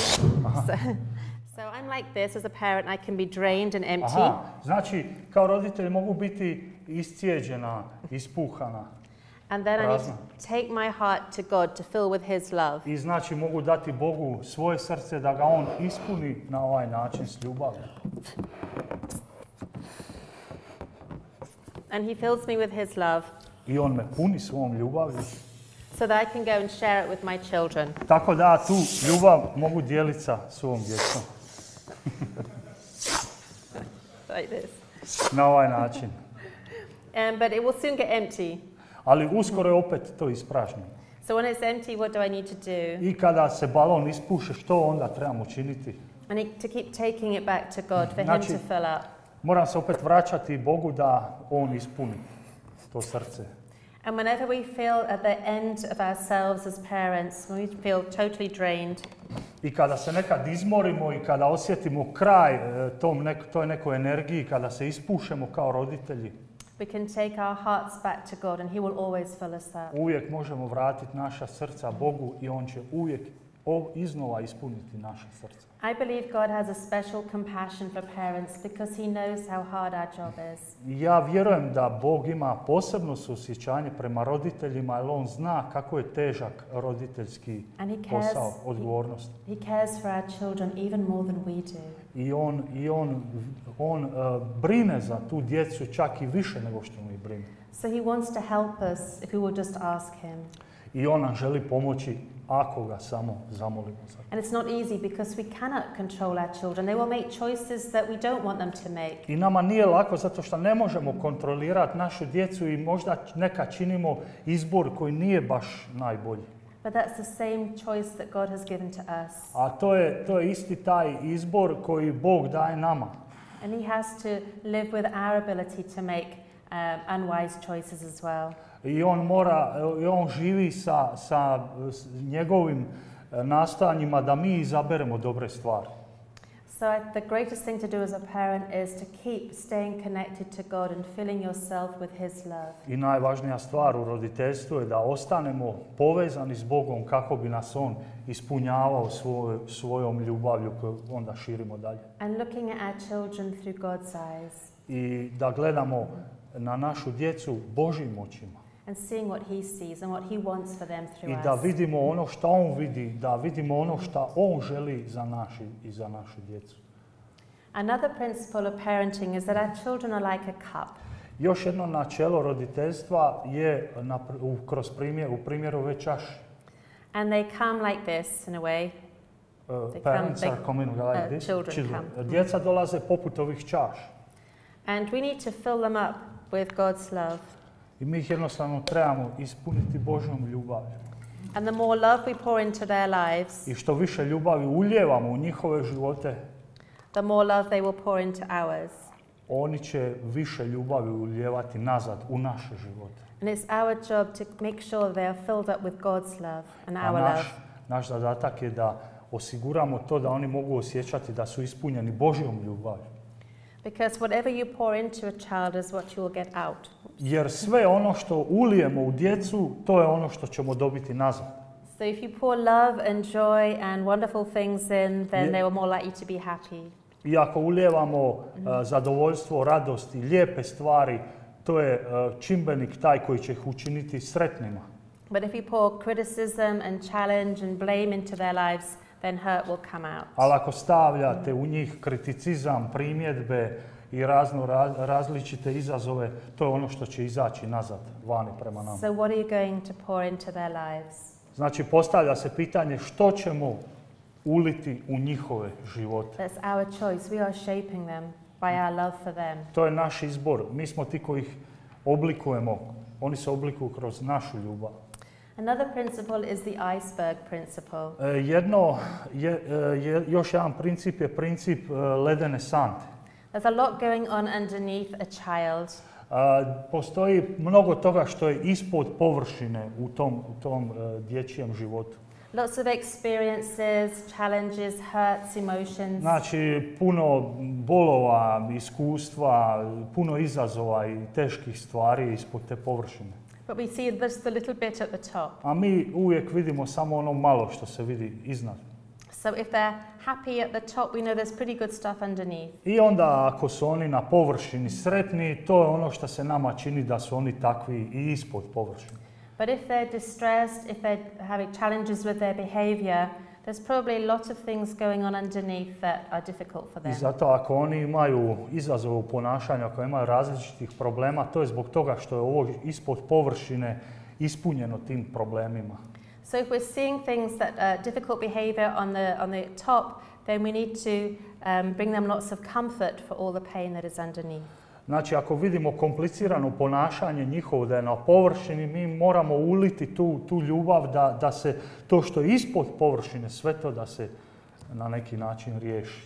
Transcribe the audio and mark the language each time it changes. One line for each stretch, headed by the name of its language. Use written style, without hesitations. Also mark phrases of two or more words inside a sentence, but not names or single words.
English: So I'm like this as a parent. I can be drained and empty.
Croatian: Aha, znači kao roditelj mogu biti iscijeđena, ispuhana.
English: And then I need to take my heart to God to fill with his love.
Croatian: I znači mogu dati Bogu svoje srce da ga on ispuni na ovaj način s ljubavlju.
English: And he fills me with his love.
Croatian: I on me puni svom ljubavlju.
English: So that I can go and share it with my children.
Croatian: Tako da tu ljubav mogu dijeliti sa svom djecom.
English: Like this.
Croatian: Na ovaj način.
English: But it will soon get empty.
Croatian: Ali uskoro je opet to ispražnjeno.
English: So when it's empty, what do I need to do?
Croatian: I kada se balon ispuše, što onda trebamo činiti?
English: I need to keep taking it back to God for him to fill up.
Croatian: Moram se opet vraćati Bogu da on ispuni to srce.
English: And whenever we feel at the end of ourselves as parents, when we feel totally drained,
Croatian: I kada se nekad izmorimo i kada osjetimo kraj toj nekoj energiji, kada se ispušemo kao roditelji,
English: we can take our hearts back to God and he will always fill us up.
Croatian: uvijek možemo vratiti naša srca Bogu i on će uvijek iznova ispuniti naše srce.
English: I believe God has a special compassion for parents because he knows how hard our job is.
Croatian: Ja vjerujem da Bog ima posebno suosjećanje prema roditeljima, jer on zna kako je težak roditeljski posao, odgovornost.
English: He cares for our children even more than we do.
Croatian: I on brine za tu djecu čak i više nego što mi brine.
English: So he wants to help us if we will just ask him.
Croatian: I on nam želi pomoći ako ga samo zamolimo za to.
English: And it's not easy because we cannot control our children. They will make choices that we don't want them to make.
Croatian: I nama nije lako zato što ne možemo kontrolirati našu djecu i možda neka činimo izbor koji nije baš najbolji.
English: But that's the same choice that God has given to us.
Croatian: A to je isti taj izbor koji Bog daje nama.
English: And he has to live with our ability to make unwise choices as well.
Croatian: I on živi sa njegovim nastojanjima da mi izaberemo dobre stvari.
English: So the greatest thing to do as a parent is to keep staying connected to God and filling yourself with his love.
Croatian: I najvažnija stvar u roditeljstvu je da ostanemo povezani s Bogom kako bi nas on ispunjavao svojom ljubavlju koju onda širimo dalje.
English: And looking at our children through God's eyes.
Croatian: I da gledamo na našu djecu Božjim očima.
English: And seeing what he sees and what he wants for them through us.
Croatian: I da vidimo ono što on vidi, da vidimo ono što on želi za našu djecu.
English: Another principle of parenting is that our children are like a cup.
Croatian: Još jedno načelo roditeljstva je u primjeru ove čaše.
English: And they come like this in a way. Parents are coming like this. Children come.
Croatian: Djeca dolaze poput ovih čaša.
English: And we need to fill them up with God's love.
Croatian: I mi ih jednostavno trebamo ispuniti Božjom ljubavlju.
English: And the more love we pour into their lives,
Croatian: I što više ljubavi ulijevamo u njihove živote,
English: the more love they will pour into ours.
Croatian: Oni će više ljubavi ulijevati nazad u naše živote.
English: And it's our job to make sure they are filled up with God's love and our love.
Croatian: Naš zadatak je da osiguramo to da oni mogu osjećati da su ispunjeni Božjom ljubavlju.
English: Because whatever you pour into a child is what you will get out.
Croatian: Jer sve ono što ulijemo u djecu, to je ono što ćemo dobiti nazad.
English: So if you pour love and joy and wonderful things in, then they will more likely to be happy.
Croatian: I ako ulijevamo zadovoljstvo, radost i lijepe stvari, to je čimbenik taj koji će ih učiniti sretnima.
English: But if you pour criticism and challenge and blame into their lives, then hurt will come out.
Croatian: Ali ako stavljate u njih kriticizam, primjedbe i različite izazove, to je ono što će izaći nazad, vani prema nama.
English: So what are you going to pour into their lives?
Croatian: Znači, postavlja se pitanje što ćemo uliti u njihove živote.
English: That's our choice. We are shaping them by our love for them.
Croatian: To je naš izbor. Mi smo ti koji ih oblikujemo. Oni se oblikuju kroz našu ljubav.
English: Another principle is the iceberg principle.
Croatian: Još jedan princip je princip ledene sante.
English: There's a lot going on underneath a child.
Croatian: Postoji mnogo toga što je ispod površine u tom dječjem životu.
English: Lots of experiences, challenges, hurts, emotions.
Croatian: Znači, puno bolova, iskustva, puno izazova i teških stvari ispod te površine.
English: But we see just a little bit at the top.
Croatian: A mi uvijek vidimo samo ono malo što se vidi iznad.
English: So if they're happy at the top, we know there's pretty good stuff underneath.
Croatian: I onda ako su oni na površini sretni, to je ono što se nama čini da su oni takvi i ispod površine.
English: But if they're distressed, if they're having challenges with their behavior, there's probably a lot of things going on underneath that are difficult for them.
Croatian: I zato ako oni imaju izazove u ponašanju, ako imaju različitih problema, to je zbog toga što je ovo ispod površine ispunjeno tim problemima.
English: So if we're seeing things that are difficult behavior on the top, then we need to bring them lots of comfort for all the pain that is underneath.
Croatian: Znači, ako vidimo komplicirano ponašanje njihovo da je na površini, mi moramo uliti tu ljubav da se to što je ispod površine, sve to da se na neki način riješi.